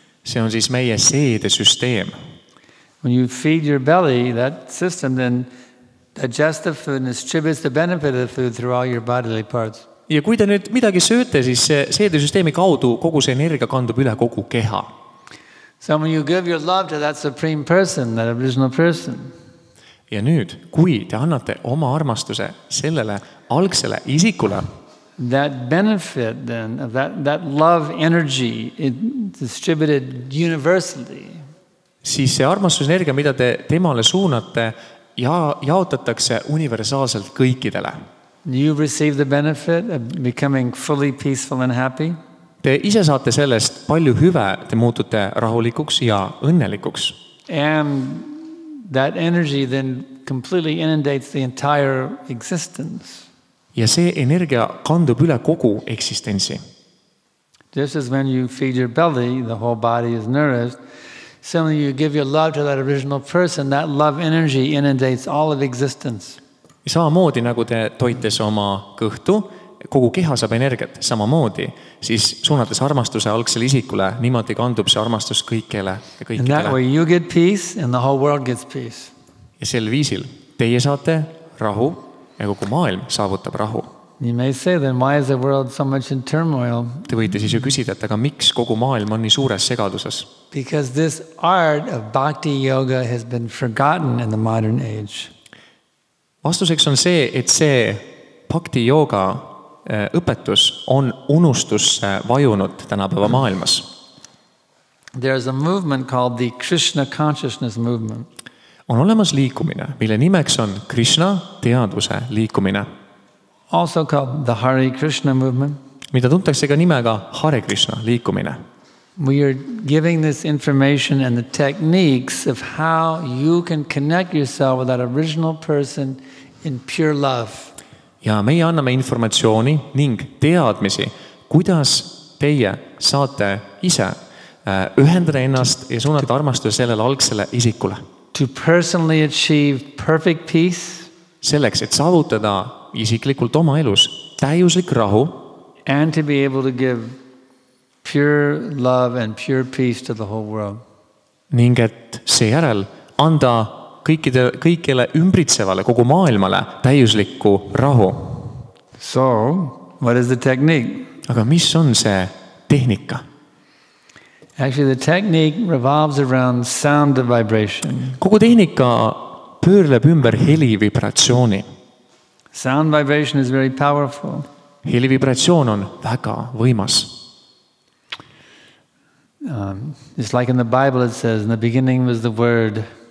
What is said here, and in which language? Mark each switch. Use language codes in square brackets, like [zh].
[et] See on siis meie seedesüsteem. [en] When you feed your belly, that system then digests the food and distributes the benefit of the food through all your bodily parts. [et] Ja kui te nüüd midagi sööte, siis see seedesüsteemi kaudu kogu see energia kandub üle kogu keha. [en] So when you give your love to that supreme person, that original person, [et] Ja nüüd, kui te annate oma armastuse sellele algsele isikule, [en] that benefit then of that love energy is distributed universally. [et] siis see armastusenergia, mida te temale suunate, jaotatakse universaalselt kõikidele. [en] You receive the benefit of becoming fully peaceful and happy. [et] Te ise saate sellest palju hüve, te muutute rahulikuks ja õnnelikuks. [en] And that energy then completely inundates the entire existence. [et] Ja see energia kandub üle kogu eksistentsi. [en] Just as when you feed your belly, the whole body is nourished. Suddenly you give your love to that original person, that love energy inundates all of existence. [et] Samamoodi nagu te toites oma kõhtu, kogu keha saab energiat, samamoodi, siis suunates armastuse algsele isikule, niimoodi kandub see armastus kõikjale ja [en] And that [et] kõikidele. [en] way you get peace and the whole world gets peace. [et] Ja sel viisil teie saate rahu ja kogu maailm saavutab rahu. [en] You may say then, why is the world so much in turmoil? [et] Te võite siis ju küsida, et aga miks kogu maailm on nii suures segaduses? [en] Because this art of bhakti yoga has been forgotten in the modern age. [et] Vastuseks on see, et see bhakti jooga õpetus on unustusse vajunud tänapäeva maailmas. [en] There's a movement called the Krishna consciousness movement. [et] On olemas liikumine, mille nimeks on Krishna teadvuse liikumine, [en] Also called the Hare Krishna movement. [et] mida tuntakse ka nimega Hare Krishna liikumine. [en] We are giving this information and the techniques of how you can connect yourself with that original person in pure love. [et] Ja meie anname informatsiooni ning teadmisi, kuidas teie saate ise ühendada ennast ja suunata armastuse sellele algsele isikule. [en] To personally achieve perfect peace. [et] Selleks, et saavutada isiklikult oma elus täiuslik rahu. [en] And to be able to give pure love and pure peace to the whole world. [et] Ning et seejärel anda kõikile ümbritsevale, kogu maailmale täiuslikku rahu. [en] So, what is the technique? [et] Aga mis on see tehnika? [en] Actually, the technique revolves around sound vibration. [et] Kogu tehnika pöörleb ümber helivibratsiooni. [en] Sound vibration is very powerful. [et] Helivibratsioon on väga võimas. [en] Just like in the Bible it says, in the beginning was the word.